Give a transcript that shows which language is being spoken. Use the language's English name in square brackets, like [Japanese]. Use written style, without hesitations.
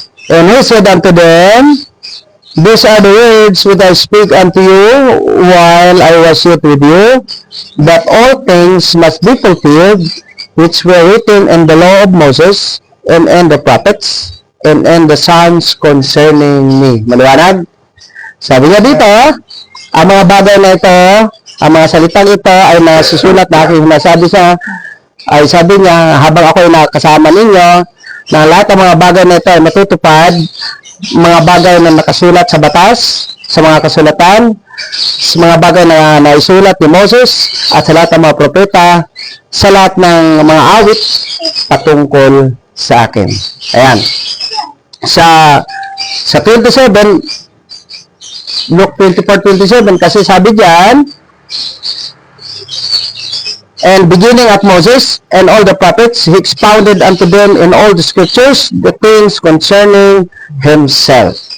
[English] And he said unto them, these are the words which I speak unto you while I was yet with you, that all things must be fulfilled which were written in the law of Moses, and in the prophets, and in the Psalms concerning me. [Filipino] Maliwanag? Sabi niya dito, ang mga bagay na ito, ang mga salitang ito ay nasusulat na aking nasabi sa, ay sabi niya, habang ako ay nakasama ninyo, na lahat ng mga bagay na ito ay matutupad, mga bagay na nakasulat sa batas, sa mga kasulatan, sa mga bagay na naisulat ni Moses, at sa lahat ng mga propeta, sa lahat ng mga awit patungkol sa akin. Ayan. Sa 27, Luke 24:27, kasi sabi diyan, [English] and beginning at Moses and all the prophets, he expounded unto them in all the scriptures the things concerning himself.